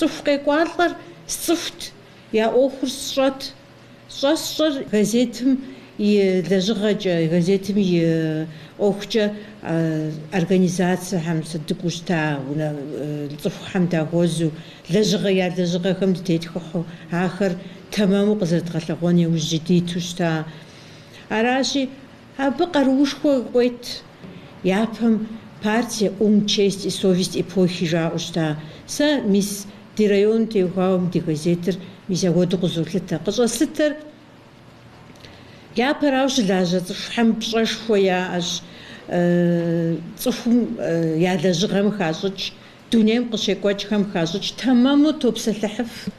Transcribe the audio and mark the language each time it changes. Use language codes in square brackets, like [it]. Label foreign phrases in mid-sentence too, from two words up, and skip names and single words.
[kbd] Цӏыху къекӏуалӏэр сцӏыхут, я ӏуэхур сщӏэт, щӏэр газетым и лэжьыгъэкӏэ, газетым и ӏуэхукӏэ организацияхьэм сыдыгъуу щыта, цӏыхухьэм дагъуэзу, я лэжьыгъэхэм дытетхыхьу, ахэр тэмэму къызэрыдгъэлъэгъуэн иужь джэдиту щыта. Аращи, абы къаруушхуэ кӏуейт. Япэм партия ум, [ru] честь и совесть эпохи [kbd] жаӏэу щыта. Сэ мис ди районым теухуауэ ди газетыр мис апхуэдэу къызолъытэ. Къыщӏэслъытэр япэрауэ щылажьэ цӏыхухьэм пщӏэшхуэ яӏэщ, цӏыхум я лэжьыгъэм хащӏыкӏ, дунейм къыщекӏуэкӏхэм хащӏыкӏ, тэмэму топсэлъыхьыф.